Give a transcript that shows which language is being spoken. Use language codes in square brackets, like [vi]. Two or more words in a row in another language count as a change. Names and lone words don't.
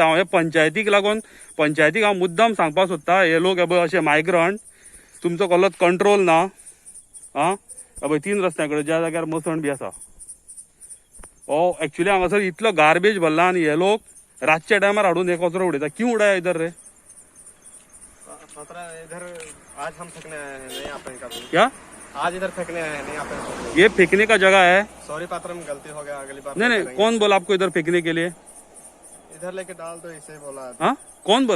[kok] हांव हे पंचायतीक लागून पंचायतीक हांव मुद्दाम सांगपाक सोदता, हे लोक हे पळय अशे मायग्रंट तुमचो कसलोच कंट्रोल ना. आं हे पळय तीन रस्त्या कडेन ज्या जाग्यार मसण बी आसा ओ एक्चुअली हांगासर इतलो गार्बेज भरला आनी हे लोक रातच्या टायमार हाडून हे कचरो उडयता. [hi] क्यों उडाया इधर रे? इधर आज हम फेंकने आए हैं, नहीं आप कभी क्या आज इधर फेंकने आए हैं, नहीं आप ये फेंकने का जगह है? सॉरी पात्रम, गलती हो गया, अगली बार नहीं नहीं, कौन बोला आपको इधर फेंकने के लिए? इधर लेके डाल दो, ऐसे ही बोला। हाँ कौन बोला?